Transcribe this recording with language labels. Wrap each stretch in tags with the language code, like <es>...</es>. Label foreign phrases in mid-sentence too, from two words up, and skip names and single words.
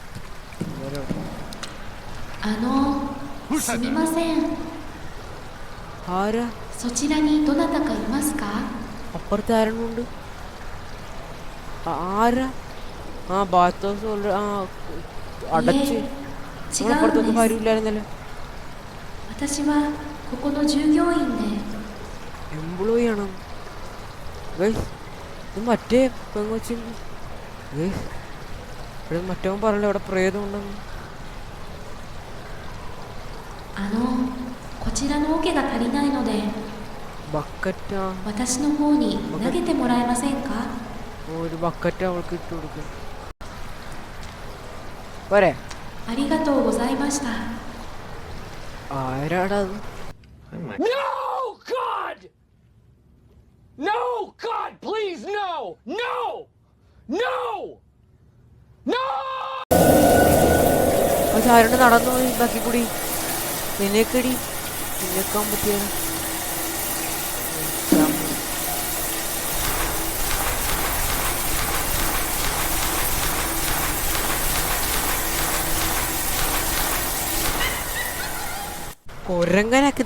<ja>すみません。</ja> <ml>ആരാ</ml> <ja>そちらにどなたかいますか？</ja> <ml>അപ്പുറത്ത് ആരുണ്ട്? ആരാ? ആ</ml> <en>bath house</en> <ml>അടച്ച് അപ്പുറത്തൊന്നും കാര്യമില്ലായിരുന്നല്ലോ.</ml> <ja>私はここの従業員で。</ja> <ml>എംപ്ലോയി ആണോ? ഇത് മറ്റേ പെങ്കൊച്ചി. ഇവിടെ മറ്റവൻ പറഞ്ഞല്ലോ ഇവിടെ പ്രേതം ഉണ്ടെന്ന്.</ml> <ja>こちらの桶が足りないので</ja> <ml>ബക്കറ്റാ.</ml> <ja>私の方に投げてもらえませんか？</ja> <ml>ഒരു ബക്കറ്റ് അവൾക്ക് ഇട്ട് കൊടുക്കും. പോരെ?</ml> <ja>ありがとうございました。</ja> <ml>ആരാടാ അത്?</ml> <en>No, God! No, God, please, no! No! No! No!</en> <ml>അത് ആരോട് നടന്നു പോയി ബാക്കി കൂടി? നിന്നേക്കടി നിന്നേക്കാൻ പറ്റിയത് കൊരങ്ങനൊക്കെ.</ml>